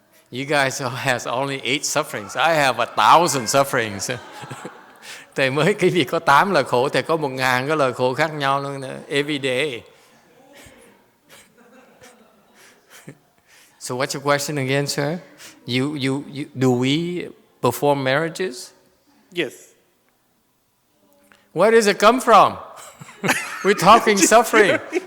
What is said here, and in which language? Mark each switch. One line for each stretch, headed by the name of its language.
English: You guys has only 8 sufferings. I have 1,000 sufferings.
Vietnamese: Thầy mới cái việc có 8 lời khổ, thầy có 1.000 cái lời khổ khác nhau luôn nè.
English: Every day. So what's your question again, sir? You do we perform marriages? Yes. Where does it come from? We're talking suffering.